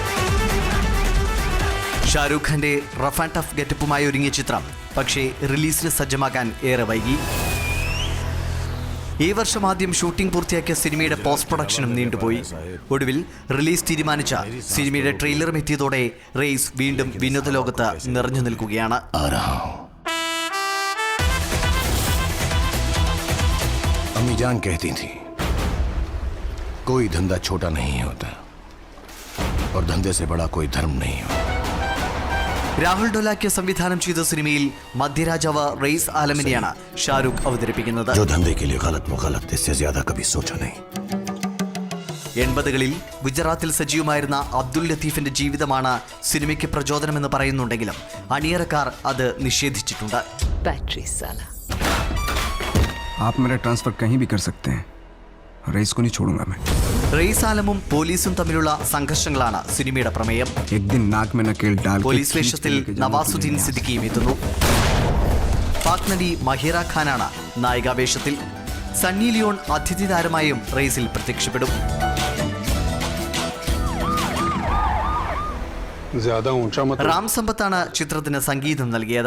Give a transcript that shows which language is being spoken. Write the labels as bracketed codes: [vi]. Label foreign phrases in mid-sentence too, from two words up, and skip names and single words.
[ml] ഷാരൂഖ് ഖാന്റെ [en] rough and tough [ml] ഗെറ്റപ്പുമായി ഒരുങ്ങിയ ചിത്രം പക്ഷേ റിലീസിന് സജ്ജമാകാൻ ഏറെ വൈകി. ഈ വർഷം ആദ്യം ഷൂട്ടിംഗ് പൂർത്തിയാക്കിയ സിനിമയുടെ [en] post production [ml] നീണ്ടുപോയി. ഒടുവിൽ റിലീസ് തീരുമാനിച്ച സിനിമയുടെ ട്രെയിലറും എത്തിയതോടെ റൈസ് വീണ്ടും വിനോദ ലോകത്ത് നിറഞ്ഞു നിൽക്കുകയാണ്. [hi] अम्मी जान कहती थी कोई धंधा छोटा नहीं होता और धंधे से बड़ा कोई धर्म नहीं हो. [ml] രാഹുൽ ഡോലാക്കിയ സംവിധാനം ചെയ്ത സിനിമയിൽ മധ്യരാജാവ് റൈസ് ആലമിനെയാണ് ഷാരൂഖ് അവതരിപ്പിക്കുന്നത്. [hi] जो धंधे के लिए गलत वो गलत इससे ज्यादा कभी सोचा नहीं. [ml] 80കളിൽ ഗുജറാത്തിൽ സജീവമായിരുന്ന അബ്ദുൽ ലത്തീഫിന്റെ ജീവിതമാണ് സിനിമയ്ക്ക് പ്രചോദനമെന്ന് പറയുന്നുണ്ടെങ്കിലും അണിയറക്കാർ അത് നിഷേധിച്ചിട്ടുണ്ട്. [hi] आप मेरा ट्रांसफर कहीं भी कर सकते हैं, रईस को नहीं छोड़ूंगा मैं. [ml] റയീസ് ആലമും പോലീസും തമ്മിലുള്ള സംഘർഷങ്ങളാണ് സിനിമയുടെ പ്രമേയം. [hi] एक दिन नाक में नकेल डाल के [ml] പോലീസ് വേഷത്തിൽ നവാസുദ്ദീൻ സിദ്ദിഖിയും എത്തുന്നു. പാക് നടി മഹിറ ഖാനാണ് നായികാവേഷത്തിൽ. സണ്ണി ലിയോൺ അതിഥി താരമായും റേസിൽ പ്രത്യക്ഷപ്പെടും. റാം സമ്പത്താണ് ചിത്രത്തിന് സംഗീതം നൽകിയത്.